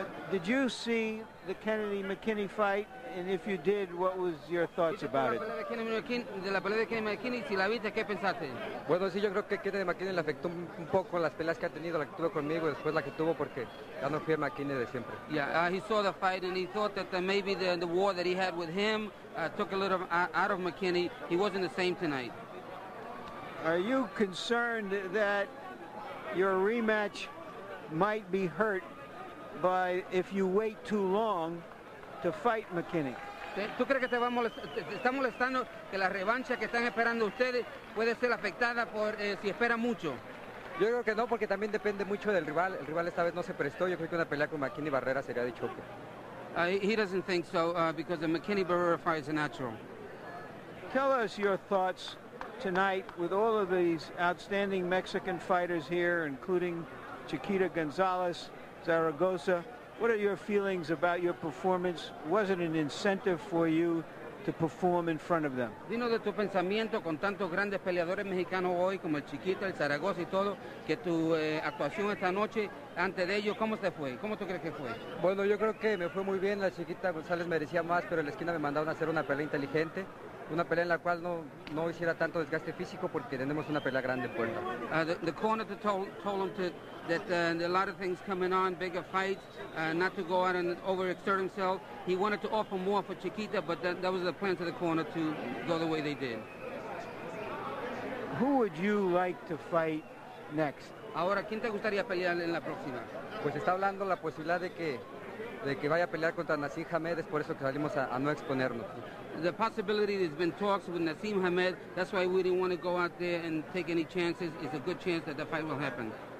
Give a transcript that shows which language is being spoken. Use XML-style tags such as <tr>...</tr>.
<en>Did you see the Kennedy McKinney fight? And if you did, what was your thoughts about it?</en> <es>De la pelea de Kennedy McKinney, si la viste, ¿qué pensaste? Bueno, sí, yo creo que Kennedy McKinney le afectó un poco las peleas que ha tenido, la que tuvo conmigo y después la que tuvo porque ya no fui el McKinney de siempre.</es> <en>Yeah, he saw the fight and he thought that maybe the war that he had with him took a little out of McKinney. He wasn't the same tonight. Are you concerned that your rematch might be hurt by if you wait too long to fight McKinney?</en> <es>¿Tú crees que te está molestando que la revancha que están esperando ustedes puede ser afectada por si esperan mucho? Yo creo que no, porque también depende mucho del rival. El rival esta vez no se prestó. Yo creo que una pelea con McKinney Barrera sería de choque.</es> <en>He doesn't think so because the McKinney Barrera fight is a natural. Tell us your thoughts tonight with all of these outstanding Mexican fighters here, including Chiquita Gonzalez, Zaragoza. What are your feelings about your performance? Was it an incentive for you to perform in front of them?</en> <es>Dinos de tu pensamiento con tantos grandes peleadores mexicanos hoy, como el Chiquita, el Zaragoza y todo, que tu actuación esta noche, antes de ellos, ¿cómo te fue? ¿Cómo tú crees que fue? Bueno, yo creo que me fue muy bien. La Chiquita González merecía más, pero en la esquina me mandaron a hacer una pelea inteligente. Una pelea en la cual no hiciera tanto desgaste físico porque tenemos una pelea grande en puerta.</es> <en>The corner told him that a lot of things coming on, bigger fights, not to go out and overexert himself. He wanted to offer more for Chiquita, but that was the plan to the corner to go the way they did. Who would you like to fight next?</en> <es>Ahora, ¿quién te gustaría pelear en la próxima? Pues está hablando la posibilidad de de que vaya a pelear contra Nassim Hamed, es por eso que salimos a no exponernos.</es> <en>The possibility, there's been talks with Nassim Hamed. That's why we didn't want to go out there and take any chances. It's a good chance that the fight will happen.</en>